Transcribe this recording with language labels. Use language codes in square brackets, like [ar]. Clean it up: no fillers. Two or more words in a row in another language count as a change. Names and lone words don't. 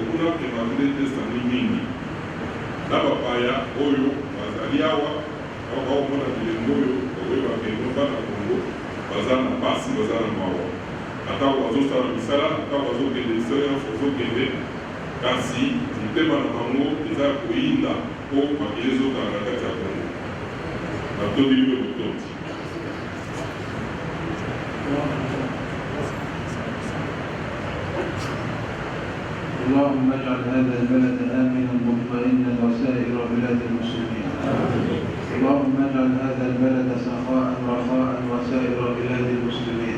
[ln] kuna evangile tesani mingi na bapaya oyo bazali awa awa baomona bilembo oyo oyebaka eno bana kongo baza na pasi baza na mawa atako bazosala misala atako bazokende misala nyonso bazokende kasi mitema na bango eza koyinda mpo makili ezokanga na kati ya kongo natondi bino botondi [ar] اللهم اجعل هذا البلد آمنا مطمئنا وسائر بلاد المسلمين. اللهم اجعل هذا البلد سخاء رخاء وسائر بلاد المسلمين.